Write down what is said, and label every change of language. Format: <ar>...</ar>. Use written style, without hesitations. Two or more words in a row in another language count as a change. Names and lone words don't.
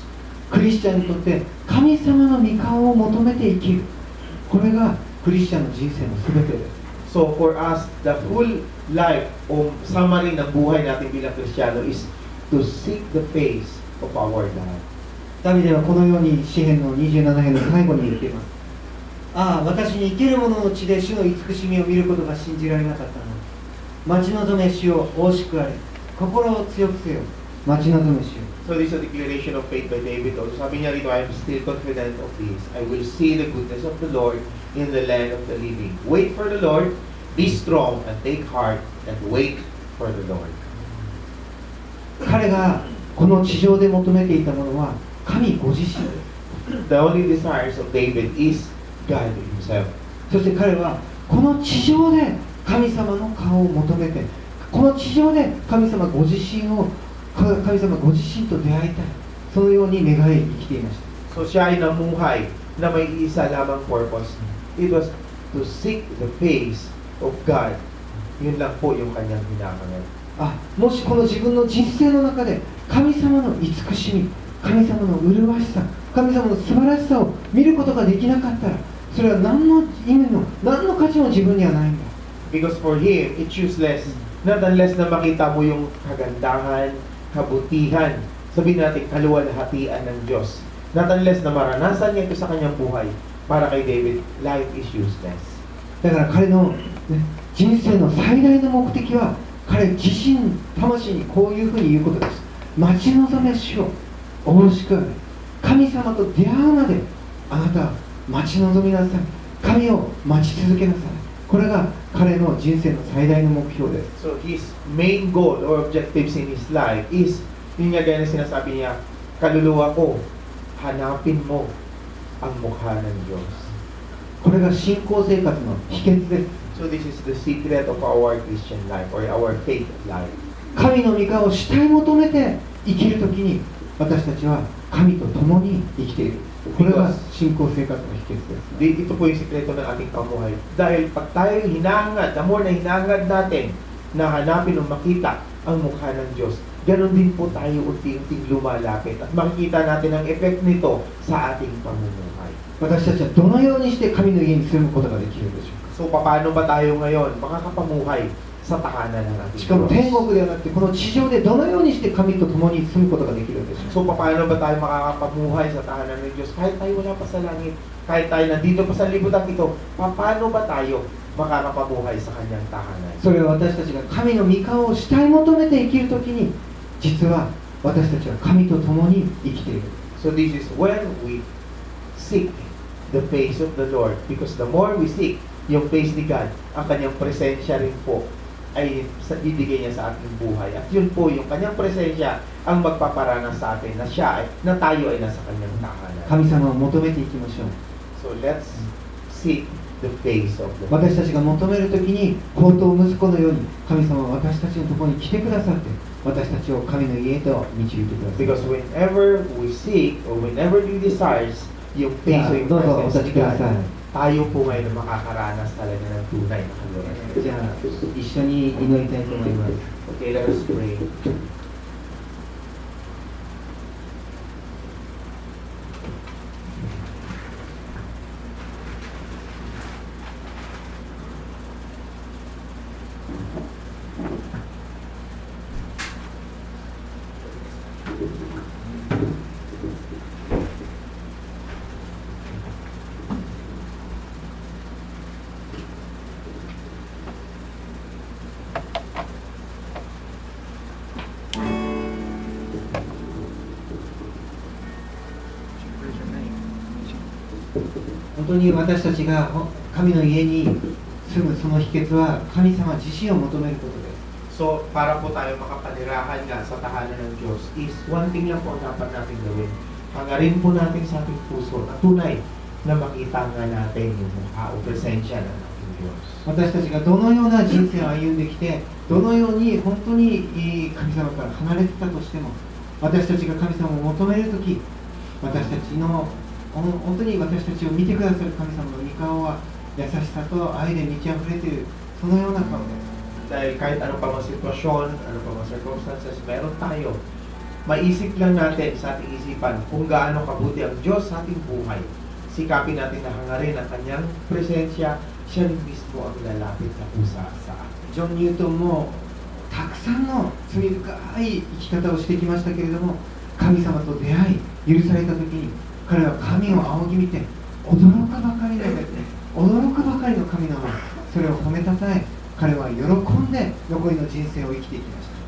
<ja>クリスチャンにとって神様の御顔を求めて生きる。これがクリスチャンの人生のすべてです。</ja> <en>So for us, the full life o summary</en> <tl>ng buhay natin bilang Kristiyano</tl> <en>is to seek the face of our God.</en> <ja>ダビデはこのように詩編の27編の最後に言っています。ああ、私に生ける者の地で主の慈しみを見ることが信じられなかったの。待ち望め主を惜しくあれ。心を強くせよ。待ち望め主よ。</ja> <en>So this is a declaration of faith by David. Also,</en> <tl>sabi niya rito,</tl> <en>I am still confident of this. I will see the goodness of the Lord in the land of the living. Wait for the Lord, be strong and take heart and wait for the Lord.</en> <ja>彼がこの地上で求めていたものは神ご自身です。</ja> <en>The only desires of David is God himself.</en> <ja>そして彼はこの地上で神様の顔を求めて、この地上で神様ご自身と出会いたい、そのように願い生きていました。</ja> <tl>So siya ay namuhay na may isa lamang purpose.</tl> <en>It was to seek the face of God.</en> <tl>Yun lang po yung kanyang hinahangad.</tl> <ja>もしこの自分の人生の中で神様の慈しみ、神様の麗しさ、神様の素晴らしさを見ることができなかったら、それは何の意味も何の価値も自分にはないんだ。</ja> <en>Because for him, it's useless. Not unless</en> <tl>na makita mo yung kagandahan, kabutihan, sabihin natin kaluwalhatian ng Diyos.</tl> <en>Not unless</en> <tl>na maranasan niya ito sa kanyang buhay. Para kay David,</tl> <en>life is useless.</en> <ja>だから彼の、人生の最大の目的は、彼自身魂にこういうふうに言うことです。待ち望めしよう、おろしくあれ、神様と出会うまであなたは待ち望みなさい、神を待ち続けなさい。これが彼の人生の最大の目標です。</ja> <en>So his main goal or objectives in his life is,</en> <tl>yun nga gaya na sinasabi niya, kaluluwa ko, hanapin mo ang mukha ng Diyos.</tl> <ja>これが信仰生活の秘訣です。</ja> <en>So this is the secret of our Christian life or our faith life.</en> <ja>神の御顔を主体求めて生きるときに、私たちは神と共に生きている。これが信仰生活の秘訣です。</ja> <tl>Ito po yung sikreto ng ating pamuhay. Dahil pag tayo hinahangad,</tl> <en>the more</en> <tl>na hinahangad natin na hanapin o makita ang mukha ng Diyos, ganon din po tayo unti-unting lumalapit at makikita natin ang effect nito sa ating pamumuhay.</tl> <ja>私たちはどのようにして神の家に住むことができるでしょうか。</ja> <tl>So paano ba tayo ngayon makakapamuhay sa tahanan ng ating</tl> <ja>しかも</ja> <tl>Diyos?</tl> <ja>天国ではなくてこの地上でどのようにして神と共に住むことができるでしょうか。</ja> <tl>So paano ba tayo makakapamuhay sa tahanan ng Diyos kahit tayo wala pa sa langit, kahit tayo nandito pa sa libutan ito, paano ba tayo makakapamuhay sa kanyang tahanan?</tl> <ja>それは私たちが神の御顔を主体求めて生きるときに、実は私たちは神と共に生きている。</ja> <en>So this is when we seek the face of the Lord, because the more we seek yung face ni God,</en> <tl>ang kanyang presensya rin po ay ibigay niya sa ating buhay. At yun po, yung kanyang presensya ang magpaparana sa atin na na tayo ay nasa kanyang tahanan.</tl> <ja>神様を求めていきましょう。</ja> <en>So let's seek the face of the Lord.</en> <ja>私たちが求めるときに、宝刀息子のように神様は私たちのところに来てくださって、私たちを神の家へと導いてください。</ja> <en>Because whenever we seek or whenever we desires yung face</en> <tl>o yung</tl> <ja>どうぞお</ja> <en>presence</en> <ja>立ち</ja> <tl>ni</tl> <ja>くだ God, さい。</ja> <tl>tayo po ngayon makakaranas talaga ng tunay na kalooban.</tl> <ja>じゃあ一緒に祈りたいと思います。</ja> <en>Okay, let us pray. Praise your name.</en> <ja>本当に私たちが神の家に住むその秘訣は神様自身を求めることです。</ja> <tl>So, para po tayo makapanirahan nga sa tahanan ng Diyos is</tl> <en>one thing</en> <tl>lang po ang dapat natin gawin. Hangarin po natin sa ating puso na tunay na makita nga natin yung mukha o presensya ng ating Diyos.</tl> <ja>私たちがどのような人生を歩んできて、どのように本当に神様から離れてたとしても、私たちが神様を求めるとき、私たちの本当に私たちを見てくださる神様の御顔は優しさと愛で満ち溢れている、そのような顔です。</ja> <tl>Dahil kahit ano pa mga sitwasyon, ano pa mga circumstances, meron tayo. Maisip lang natin sa ating isipan kung gaano kabuti ang Diyos sa ating buhay. Sikapin natin na hangarin ang kanyang presensya, siya rin mismo ang lalapit na pusa sa atin.</tl> <ja>ジョン・ニュートンもたくさんの罪深い生き方をしてきましたけれども、神様と出会い許された時に彼は神を仰ぎ見て驚くばかりの神の前、それを褒めたたえ、彼は喜んで残りの人生を生きていきました。</ja>